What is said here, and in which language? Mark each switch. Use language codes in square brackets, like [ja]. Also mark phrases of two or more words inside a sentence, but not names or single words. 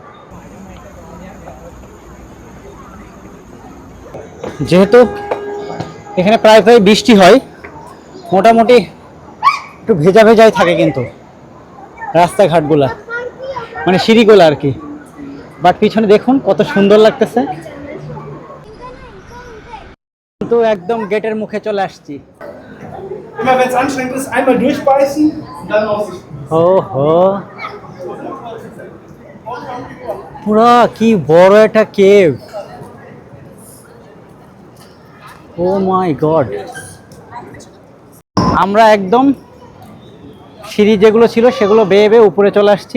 [bn] যেহেতু এখানে প্রায় বৃষ্টি হয়, মোটামুটি একটু ভেজাই থাকে কিন্তু রাস্তাঘাটগুলা, মানে সিঁড়িগুলো আর কি। বাট পিছনে দেখুন কত সুন্দর লাগতেছে। কিন্তু একদম গেটের মুখে চলে আসছি। [de] Immer wenn es anstrengend ist, einmal durchbeißen und dann Aussicht. [bn] ওহো, পুরা কি বড় একটা কেভ! [en] Oh my God! [bn] আমরা একদম সিঁড়ি যেগুলো ছিল সেগুলো বেয়ে উপরে চলে আসছি।